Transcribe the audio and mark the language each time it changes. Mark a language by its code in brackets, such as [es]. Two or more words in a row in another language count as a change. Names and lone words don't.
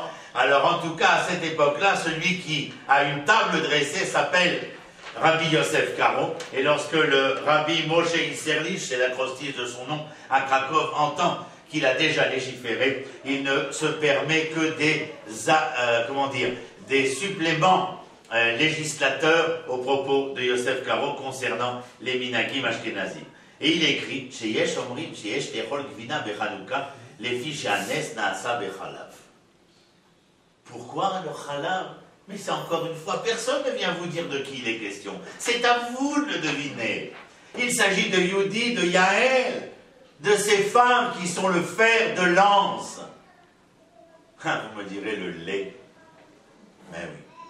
[fr] Alors en tout cas, à cette époque-là, celui qui a une table dressée s'appelle Rabbi Yosef Karo, et lorsque le Rabbi Moshe Isserlich, c'est l'acrostiche de son nom, à Cracov, entend qu'il a déjà légiféré, il ne se permet que des suppléments législateurs au propos de Yosef Karo concernant les [he] מנהגים אשכנזים. [fr] Et il écrit [he] שיש אומרים שיש לאכול גבינה בחנוכה לפי שהנס נעשה בחלב. [fr] Pourquoi le chalav? Mais c'est encore une fois, personne ne vient vous dire de qui il est question. C'est à vous de le deviner. Il s'agit de Yehudi, de Yael, de ces femmes qui sont le fer de lance. Ah, vous me direz le lait. Mais oui.